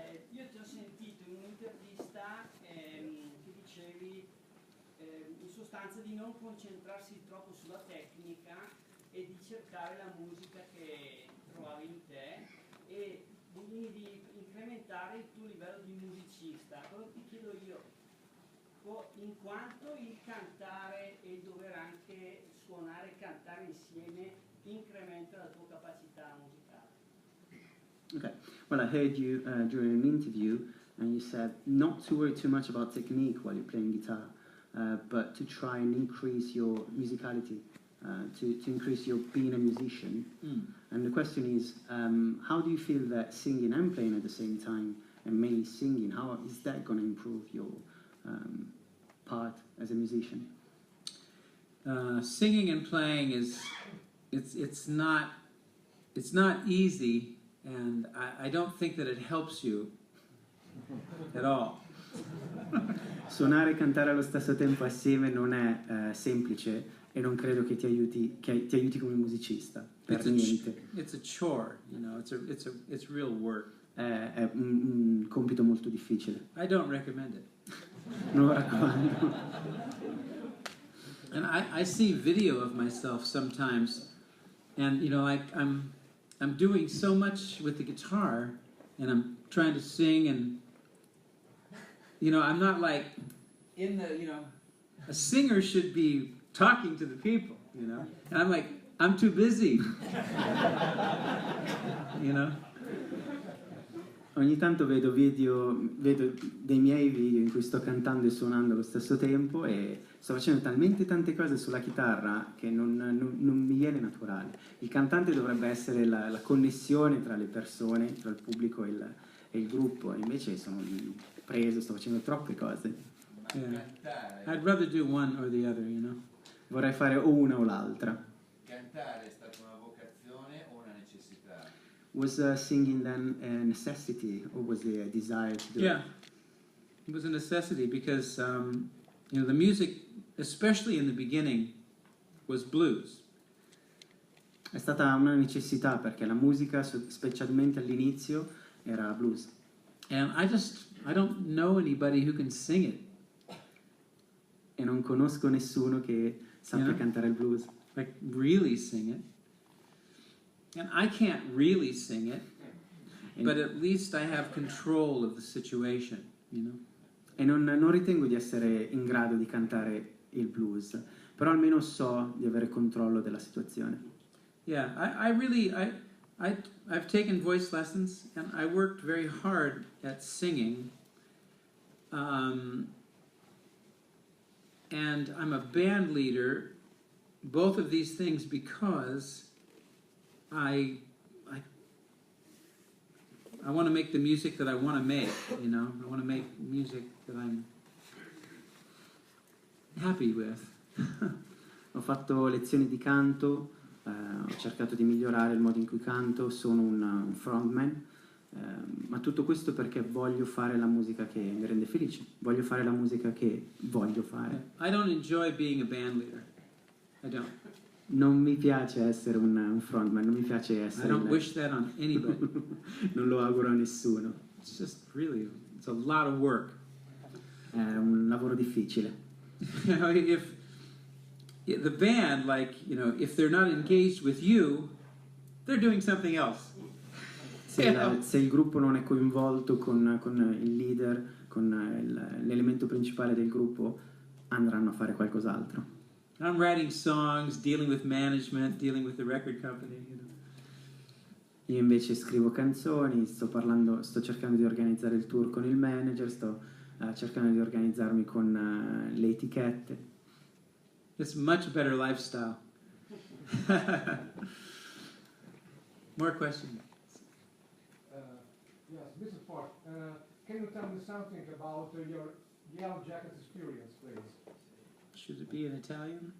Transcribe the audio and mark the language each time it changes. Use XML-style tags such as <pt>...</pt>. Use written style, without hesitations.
<it>Io ti ho sentito in un'intervista che dicevi in sostanza di non concentrarsi troppo sulla tecnica e di cercare la musica che trovavi in te e di incrementare il tuo livello di musicista. Quello che ti chiedo io, in quanto il cantare e il dover anche suonare e cantare insieme incrementa la tua capacità musicale?</it> <en>Okay. Well, I heard you during an interview, and you said not to worry too much about technique while you're playing guitar, but to try and increase your musicality, to increase your being a musician. And the question is, how do you feel that singing and playing at the same time, and mainly singing, how is that going to improve your part as a musician? Singing and playing it's not easy, and I don't think that it helps you at all.</en> <it>Suonare e cantare allo stesso tempo assieme non è semplice e non credo che ti aiuti come musicista per niente.</it> <en>It's a chore, you know. It's real work.</en> <it>È un compito molto difficile.</it> <en>I don't recommend it.</en> <it>Non lo raccomando.</it> <en>And I see video of myself sometimes, and you know, like I'm doing so much with the guitar, and I'm trying to sing, and you know, I'm not like in the, you know, a singer should be talking to the people, you know, and I'm like, I'm too busy, you know.</en> <it>Ogni tanto vedo dei miei video in cui sto cantando e suonando allo stesso tempo e sto facendo talmente tante cose sulla chitarra che non mi viene naturale. Il cantante dovrebbe essere la connessione tra le persone, tra il pubblico e il gruppo, e invece sono preso, sto facendo troppe cose.</it> <en>Yeah. I'd rather do one or the other, you know.</en> <it>Vorrei fare o una o l'altra. Cantare è stata una vocazione o una necessità?</it> <en>Was singing then a necessity, or was it a desire to do it? Yeah, it was a necessity because you know, the music, especially in the beginning, was blues.</en> <it>È stata una necessità perché la musica, specialmente all'inizio, era blues.</it> <en>And I don't know anybody who can sing it.</en> <it>E non conosco nessuno che sappia cantare il blues.</it> <en>Like really sing it. And I can't really sing it, but at least I have control of the situation, you know.</en> <it>E non ritengo di essere in grado di cantare il blues, però almeno so di avere controllo della situazione.</it> <en>Yeah, I've taken voice lessons, and I worked very hard at singing. And I'm a band leader, both of these things, because I want to make the music that I want to make, you know. I want to make music that I'm happy with.</en> <it>Ho fatto lezioni di canto, ho cercato di migliorare il modo in cui canto, sono un frontman, ma tutto questo perché voglio fare la musica che mi rende felice, voglio fare la musica che voglio fare.</it> <en>I don't enjoy being a band leader. I don't.</en> <it>Non mi piace essere un frontman, non mi piace essere...</it> <en>I don't wish that on anybody.</en> <it>Non lo auguro a nessuno.</it> <en>It's just really, it's a lot of work.</en> <it>È un lavoro difficile.</it> <en>You know, if the band, like, you know, if they're not engaged with you, they're doing something else.</en> <it>Se il gruppo non è coinvolto con il leader, con l'elemento principale del gruppo, andranno a fare qualcos'altro.</it> <en>I'm writing songs, dealing with management, dealing with the record company, you know.</en> <it>Io invece scrivo canzoni, sto cercando di organizzare il tour con il manager, sto cercando di organizzarmi con le etichette.</it> <en>It's much better lifestyle. More questions? Yes, Mr. Park, can you tell me something about your Yellow Jackets experience, please? Should it be in Italian?</en>